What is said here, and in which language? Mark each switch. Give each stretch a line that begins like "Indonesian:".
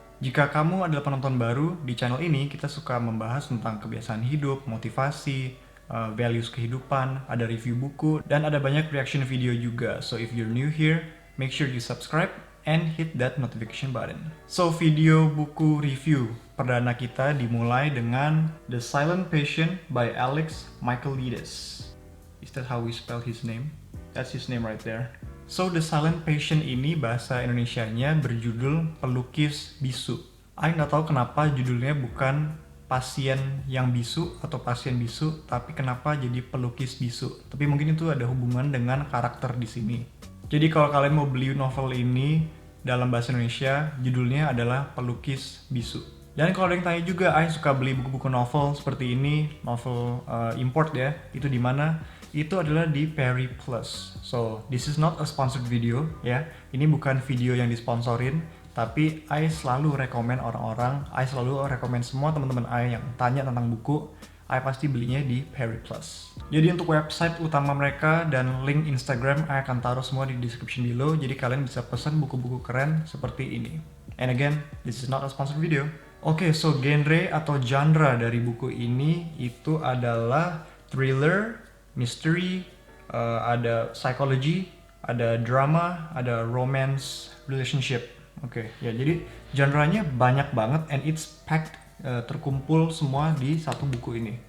Indonesian: Jika kamu adalah penonton baru, di channel ini kita suka membahas tentang kebiasaan hidup, motivasi, values kehidupan, ada review buku, dan ada banyak reaction video juga.
English: So if you're new here, make sure you subscribe and hit that notification button.
Indonesian: So video buku review perdana kita dimulai dengan The Silent Patient by Alex Michaelides.
English: Is that how we spell his name? That's his name right there.
Indonesian: So The Silent Patient ini bahasa Indonesianya berjudul Pelukis Bisu. I nggak tahu kenapa judulnya bukan pasien yang bisu atau pasien bisu, tapi kenapa jadi pelukis bisu. Tapi mungkin itu ada hubungan dengan karakter di sini. Jadi kalau kalian mau beli novel ini dalam bahasa Indonesia, judulnya adalah Pelukis Bisu. Dan kalau ada yang tanya juga, I suka beli buku-buku novel seperti ini, novel import ya, itu di mana? Itu adalah di Perry Plus.
English: So, this is not a sponsored video ya.
Indonesian: Ini bukan video yang disponsorin, tapi I selalu rekomen orang-orang, I selalu rekomen semua teman-teman I yang tanya tentang buku, I pasti belinya di Perry Plus. Jadi untuk website utama mereka dan link Instagram I akan taruh semua di
English: description below,
Indonesian: jadi kalian bisa pesan buku-buku keren seperti ini.
English: And again, this is not a sponsored video.
Indonesian: Oke, so genre atau genre dari buku ini itu adalah thriller, mystery, ada psychology, ada drama, ada romance, relationship. Oke, ya jadi genre-nya banyak banget
English: and it's packed,
Indonesian: terkumpul semua di satu buku ini.